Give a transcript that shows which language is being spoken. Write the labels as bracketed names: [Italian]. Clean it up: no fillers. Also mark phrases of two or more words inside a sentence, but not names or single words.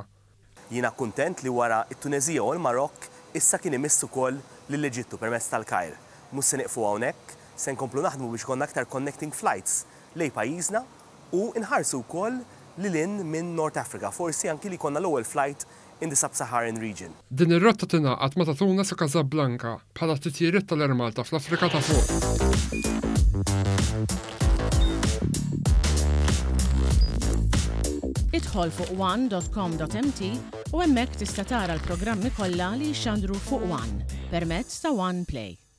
[Maltese] Jiena kuntent li wara t-Tunezija u l-Marokk issa kien imiss ukoll lill-Eġittu permezz tal-Kajr. Mhux se nieqfu hawnhekk, se nkomplu naħdmu biex konna aktar [English] connecting flights [Maltese] lejn pajjiżna u nħarsu wkoll lilin minn North Africa, forsi anki li konna l-ewwel [English] flight in the Sub-Saharan region. [Maltese] Din ir-rotta tingħaqad ma' Tunis u Casablanca bħala titjiriet tal-Air Malta fl-Afrika ta' fuq. Idħol fuq one.com.mt u hemmhekk tista' tara l-programmi kollha li jxandru fuq One permezz ta' One Play.